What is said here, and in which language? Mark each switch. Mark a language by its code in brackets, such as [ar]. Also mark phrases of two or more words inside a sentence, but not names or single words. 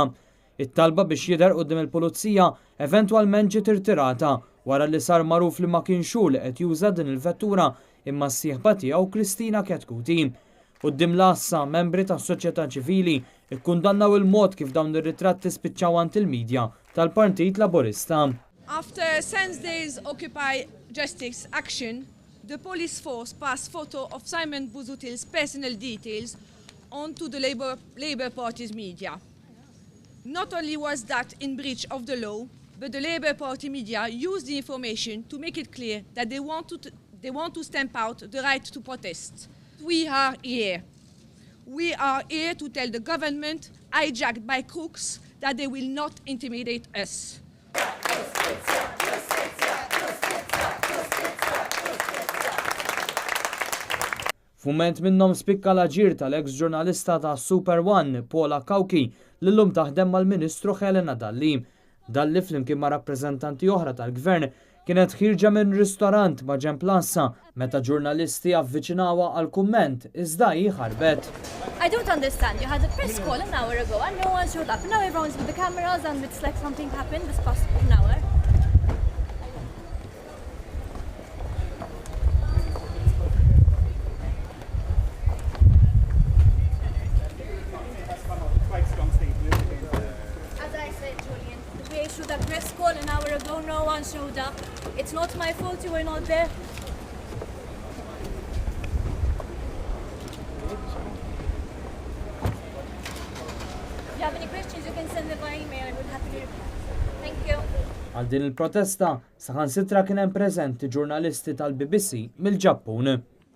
[mt] It-talba biex jidher quddiem il-pulizija eventwalment ġiet irtirata wara li sar magħruf li ma kienx hu li qed juża din il-vettura imma s-sieħba tiegħu Kristina Ketkuti. Quddiem l-assa membri tas-soċjetà ċivili ikkundannaw il-mod kif dawn ir-ritratti spiċċaw għand il-midja tal-Partit Laburista. [en] After since days Occupy Justice action, the police force passed photo of Simon Busuttil's personal details onto the Labour Party's media. Not only was that in breach of the law, but the Labour Party media used the information to make it clear that they want to stamp out the right to protest. We are here. We are here to tell the government, hijacked by crooks, that they will not intimidate us. [mt] Fument minnhom spikka l-aġir tal-ex ġurnalista ta' Super One, Paula Kawki, li llum taħdem mal-Ministru Helena Dalli. Dalli flimkien ma' rappreżentanti oħra tal-Gvern kienet ħirġa minn ristorant ma' ġenb l-assa meta ġurnalisti avviċinawha għal kumment iżda hi ħarbet. [en] I don't understand. You had a press call an hour ago and no one showed up. Now everyone's with the cameras and it's like something happened this past an hour. As I said, Julian, we issued a press call an hour ago, no one showed up. It's not my fault you were not there. If you have any questions, you can send them by email. I would happily reply. Thank you. [mt] Għal din il-protesta saħansitra kien hemm preżenti ġurnalisti tal-BBC mill-Ġappun.